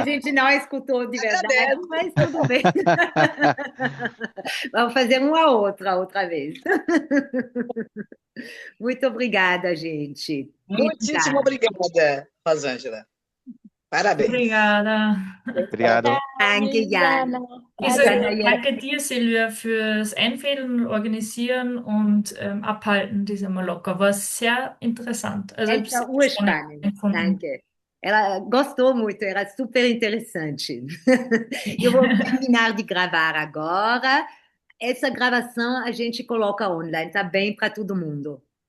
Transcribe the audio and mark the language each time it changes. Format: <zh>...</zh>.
<pt>A gente não escutou de verdade, Agradeço. mas tudo bem. Vamos fazer uma outra vez. Muito obrigada, gente. Muitíssimo obrigada, Rosângela. Parabéns. Obrigada. Obrigado.</pt> <de>Danke, Jan. Danke dir, Silvia, fürs Einfädeln, Organisieren und Abhalten dieser Maloka. War sehr interessant. Also, ich</de> <pt>Essa</pt> <de>habe es sehr spannend empfunden. Danke.</de> <pt>Ela gostou muito, era super interessante. Eu vou terminar de gravar agora. Essa gravação a gente coloca online, tá bem para todo mundo.</pt>